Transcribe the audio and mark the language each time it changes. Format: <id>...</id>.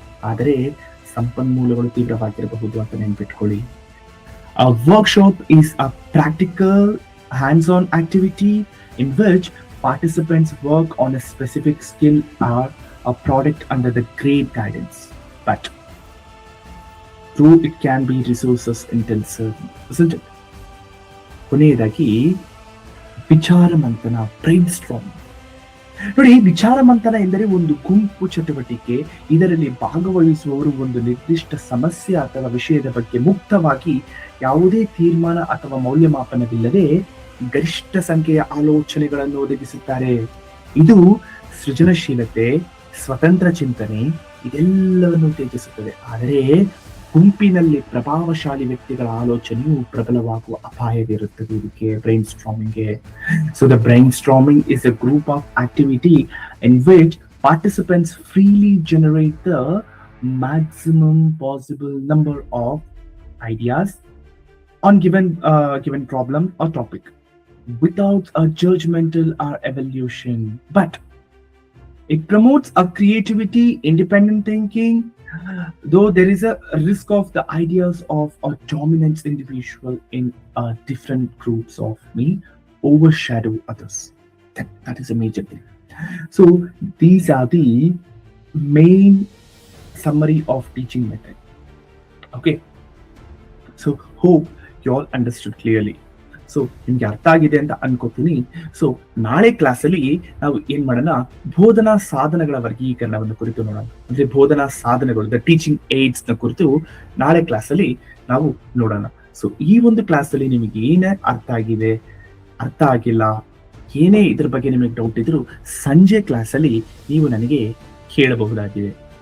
<kn>ಆದರೆ ಸಂಪನ್ಮೂಲಗಳು ತೀವ್ರವಾಗಿರಬಹುದು ಅಂತ ನೆನ್ಪಿಟ್ಕೊಳ್ಳಿ.</kn> <en>A workshop is a practical hands-on activity in which participants work on a specific skill or a product under the great guidance. But though it can be resources intensive, isn't it?</en> <kn>ಕೊನೆಯದಾಗಿ ವಿಚಾರ ಮಂಥನ, brain ಸ್ಟ್ರಾಮ್. ನೋಡಿ, ವಿಚಾರ ಮಂಥನ ಎಂದರೆ ಒಂದು ಗುಂಪು ಚಟುವಟಿಕೆ. ಇದರಲ್ಲಿ ಭಾಗವಹಿಸುವವರು ಒಂದು ನಿರ್ದಿಷ್ಟ ಸಮಸ್ಯೆ ಅಥವಾ ವಿಷಯದ ಬಗ್ಗೆ ಮುಕ್ತವಾಗಿ ಯಾವುದೇ ತೀರ್ಮಾನ ಅಥವಾ ಮೌಲ್ಯಮಾಪನವಿಲ್ಲದೆ ಗರಿಷ್ಠ ಸಂಖ್ಯೆಯ ಆಲೋಚನೆಗಳನ್ನು ಒದಗಿಸುತ್ತಾರೆ. ಇದು ಸೃಜನಶೀಲತೆ, ಸ್ವತಂತ್ರ ಚಿಂತನೆ ಇದೆಲ್ಲವನ್ನು ಉತ್ತೇಜಿಸುತ್ತದೆ. ಆದರೆ ಗುಂಪಿನಲ್ಲಿ ಪ್ರಭಾವಶಾಲಿ ವ್ಯಕ್ತಿಗಳ ಆಲೋಚನೆಯು ಪ್ರಬಲವಾಗುವ ಅಪಾಯವಿರುತ್ತದೆ ಇದಕ್ಕೆ, brain ಸ್ಟ್ರಾಮಿಂಗ್ಗೆ.</kn> <en>So the brainstorming is a group of activity in which participants freely generate the maximum possible number of ideas on given problem or topic without a judgmental or evaluation, but it promotes a creativity, independent thinking, though there is a risk of the ideas of a dominant individual in different groups of me overshadow others. That is a major thing. So these are the main summary of teaching method. Okay, so hope you all understood clearly.</en> <kn>So ನಿಮ್ಗೆ ಅರ್ಥ ಆಗಿದೆ ಅಂತ ಅನ್ಕೋತೀನಿ. So ನಾಳೆ ಕ್ಲಾಸಲ್ಲಿ ನಾವು ಏನ್ ಮಾಡೋಣ, ಬೋಧನಾ ಸಾಧನಗಳ ವರ್ಗೀಕರಣವನ್ನು ಕುರಿತು ನೋಡೋಣ. ಅಂದ್ರೆ ಬೋಧನಾ ಸಾಧನಗಳು, ದ ಟೀಚಿಂಗ್ ಏಡ್ಸ್ ನ ಕುರಿತು ನಾಳೆ ಕ್ಲಾಸಲ್ಲಿ ನಾವು ನೋಡೋಣ. ಸೊ ಈ ಒಂದು ಕ್ಲಾಸಲ್ಲಿ ನಿಮಗೆ ಏನೇ ಅರ್ಥ ಆಗಿದೆ, ಅರ್ಥ ಆಗಿಲ್ಲ, ಏನೇ ಇದ್ರ ಬಗ್ಗೆ ನಿಮಗೆ ಡೌಟ್ ಇದ್ರು ಸಂಜೆ ಕ್ಲಾಸಲ್ಲಿ ನೀವು ನನಗೆ ಕೇಳಬಹುದಾಗಿದೆ.</kn>